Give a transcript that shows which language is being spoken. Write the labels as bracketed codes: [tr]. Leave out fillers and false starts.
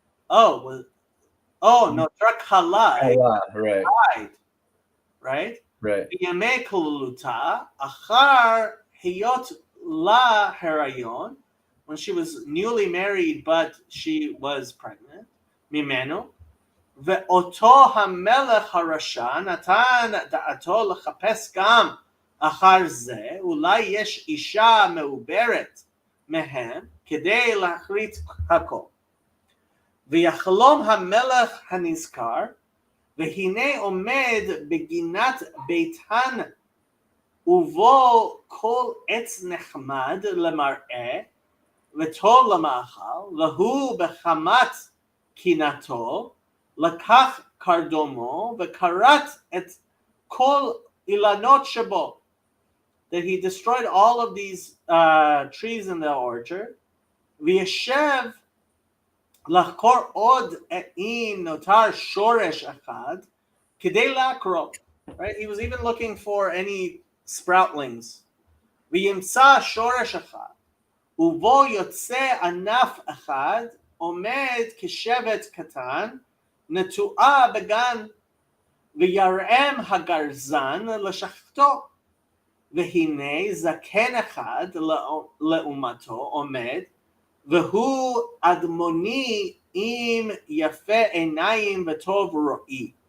[en] No, Kala died, right? [he] B'yamei koluluta achar hiyot la herayon, [en] when she was newly married but she was pregnant. [he] Mimenu. ואותו המלך הרשע נתן דעתו לחפש גם אחר זה, אולי יש אישה מעוברת מהם כדי להחריט הכל. ויחלום המלך הנזכר, והנה עומד בגינת ביתן, ובו כל עץ נחמד למראה, וטוב למאכל, והוא בחמת קינתו, לקח קרדומו וכרת את כל אילנות שבו, [en] that he destroyed all of these trees in the orchard. [he] V'yeshev לחקור עוד אם נותר שורש אחד כדי לעקרו. [en] Right? He was even looking for any sproutlings. [he] וימצא שורש אחד, ובו יוצא ענף אחד, עומד כשבט קטן, נטועה בגן, וירם הגרזן לשחטו. והנה זקן אחד לעומתו עומד, והוא אדמוני עם יפה עיניים וטוב רואי.